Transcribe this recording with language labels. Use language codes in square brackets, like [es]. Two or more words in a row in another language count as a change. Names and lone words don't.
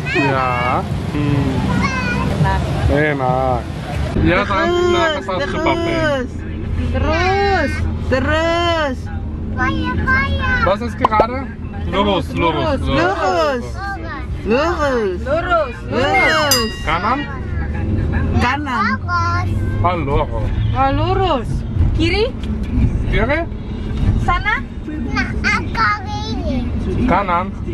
[id] Ya. Enak. Ya, sampai ke Terus. [de] Was ist gerade? [id] Lurus. Kanan? Ah, lurus. Lurus. Kiri? Sana? Kanan?